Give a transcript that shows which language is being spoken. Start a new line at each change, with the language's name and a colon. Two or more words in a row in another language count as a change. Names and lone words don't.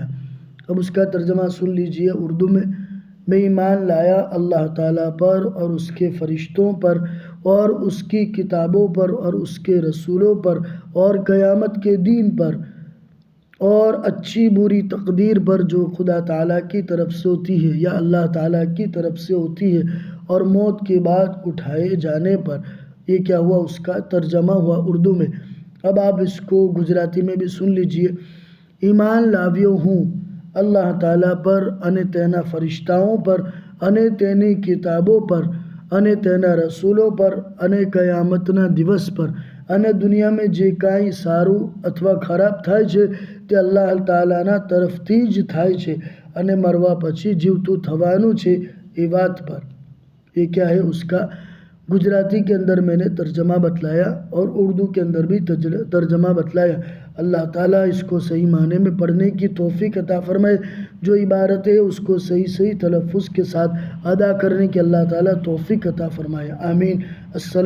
Urdu: اب اس کا ترجمہ سن لیجئے اردو میں ایمان لایا اللہ تعالیٰ پر اور اس کے فرشتوں پر اور اس کی کتابوں پر اور اس کے رسولوں پر اور قیامت کے دن پر اور اچھی بری تقدیر پر جو خدا تعالیٰ کی طرف سے ہوتی ہے یا اللہ تعالیٰ کی طرف سے ہوتی ہے، اور موت کے بعد اٹھائے جانے پر۔ یہ کیا ہوا؟ اس کا ترجمہ ہوا اردو میں۔ اب آپ اس کو گجراتی میں بھی سن لیجئے۔
Gujarati: ઈમાન લાવ્યો હું અલ્લાહ તઆલા પર અને તેના ફરિશ્તાઓ પર અને તેની કિતાબો પર અને તેના રસૂલો પર અને કયામતના દિવસ પર અને દુનિયામાં જે કાંઈ સારું અથવા ખરાબ થાય છે તે અલ્લાહ તાલાના તરફથી જ થાય છે અને મરવા પછી જીવતું થવાનું છે એ વાત પર۔
Urdu: یہ کیا ہے؟ اس کا گجراتی کے اندر میں نے ترجمہ بتلایا اور اردو کے اندر بھی ترجمہ بتلایا۔ اللہ تعالیٰ اس کو صحیح معنی میں پڑھنے کی توفیق عطا فرمائے، جو عبارت ہے اس کو صحیح تلفظ کے ساتھ ادا کرنے کی اللہ تعالیٰ توفیق عطا فرمائے، آمین۔